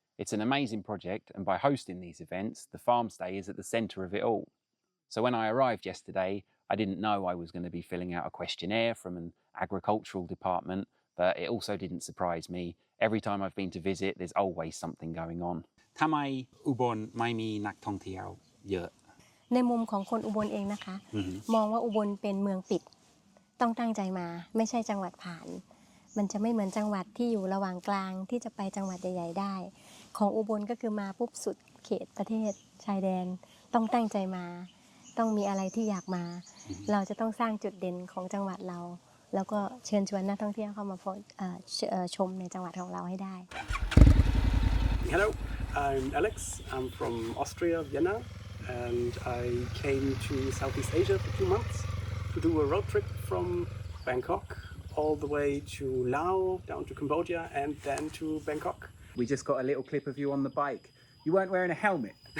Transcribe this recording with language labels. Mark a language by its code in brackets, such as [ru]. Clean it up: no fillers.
[en] It's an amazing project, and by hosting these events, the Farmstay is at the centre of it all. So when I arrived yesterday, I didn't know I was going to be filling out a questionnaire from an agricultural department, but it also didn't surprise me. Every time I've been to visit, there's always something going on. [th] ทำไมอุบลไม่มีนักท่องเที่ยวเยอะ ในมุมของคนอุบลเองนะคะ มองว่าอุบลเป็นเมืองปิดต้องตั้งใจมาไม่ใช่จังหวัดผ่านมันจะไม่เหมือนจังหวัดที่อยู่ระหว่างกลางที่จะไปจังหวัดใหญ่ๆได้ของอุบลก็คือมาปุ๊บสุดเขตประเทศชายแดนต้องตั้งใจมาต้องมีอะไรที่อยากมาเราจะต้องสร้างจุดเด่นของจังหวัดเราแล้วก็เชิญชวนนักท่องเที่ยวเข้ามาชมในจังหวัดของเราให้ได้ [en] Hello, I'm Alex. I'm from Austria, Vienna, and I came to Southeast Asia for 2 months to do a road trip from Bangkok, all the way to Laos, down to Cambodia, and then to Bangkok. We just got a little clip of you on the bike. You weren't wearing a helmet.